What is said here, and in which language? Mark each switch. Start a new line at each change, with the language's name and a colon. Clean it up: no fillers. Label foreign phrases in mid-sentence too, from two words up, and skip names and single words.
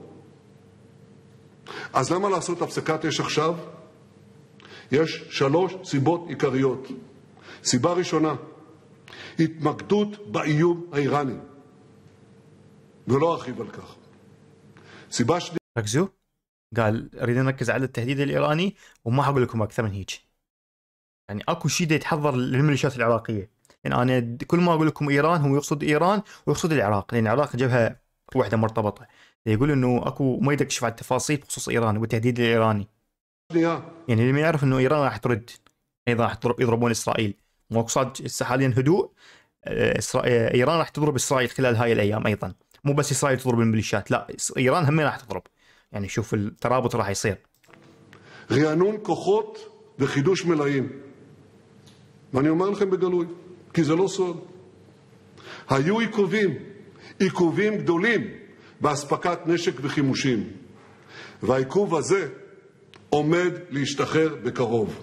Hebrew: אז למה לעשות הפסקת אש עכשיו? יש 3 סיבות עיקריות. סיבה ראשונה, התמקדות באיום האיראני, ולא ארחיב על כך. סיבה שנייה...
Arabic: ركزوا، قال اريد نركز على التهديد الايراني وما حقول لكم اكثر من هيك. يعني اكو شيء يتحضر للميليشيات العراقيه. يعني انا كل ما اقول لكم ايران هو يقصد ايران ويقصد العراق، لان العراق جبهه واحده مرتبطه. يقول انه اكو ما يكشف على التفاصيل بخصوص ايران والتهديد الايراني. يعني اللي ما يعرف انه ايران راح ترد، ايضا راح يضربون اسرائيل. مقصد حاليا هدوء. ايران راح تضرب اسرائيل خلال هاي الايام ايضا، مو بس اسرائيل تضرب الميليشيات، لا ايران هم راح تضرب. يعني شوف الترابط راح يصير.
Hebrew: רענון כוחות וחידוש מלאים. ואני אומר לכם בגלוי, כי זה לא סוד. היו עיכובים גדולים באספקת נשק וחימושים. והעיכוב הזה עומד להשתחרר בקרוב.